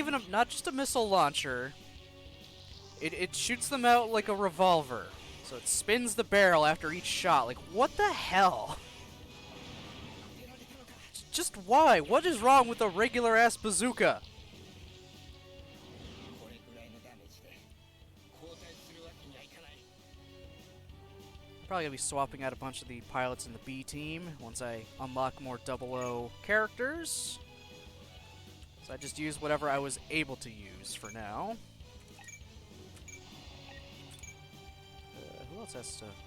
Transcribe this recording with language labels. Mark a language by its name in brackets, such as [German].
[English] Not just a missile launcher. It shoots them out like a revolver. So it spins the barrel after each shot. Like, what the hell? Just why? What is wrong with a regular ass bazooka? [Japanese] これくらいのダメージで交代するわけにはいかない。 [English] Probably gonna be swapping out a bunch of the pilots in the B team once I unlock more 00 characters. So I just used whatever I was able to use for now. Who else has to...